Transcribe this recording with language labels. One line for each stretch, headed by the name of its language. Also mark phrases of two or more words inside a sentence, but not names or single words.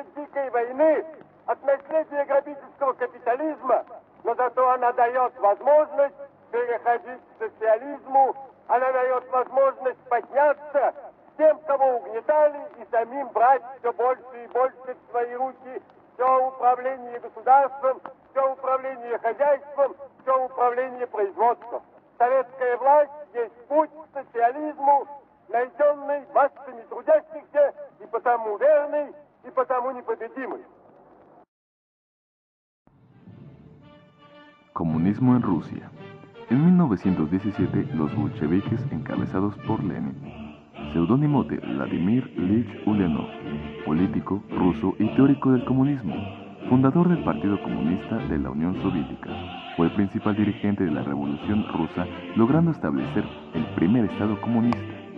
Russian: дикой войны, от наследия грабительского капитализма, но зато она дает возможность переходить к социализму, она дает возможность подняться тем, кого угнетали, и самим брать все больше и больше в свои руки все управление государством, все управление хозяйством, все управление производством. Советская власть есть путь к социализму, найденный массами трудящихся, и потому верный, и потому непобедимый.
Spanish: Comunismo en Rusia. En 1917, los bolcheviques, encabezados por Lenin, seudónimo de Vladimir Ilich Ulyanov, político ruso y teórico del comunismo, fundador del Partido Comunista de la Unión Soviética, fue el principal dirigente de la Revolución Rusa, logrando establecer el primer Estado comunista.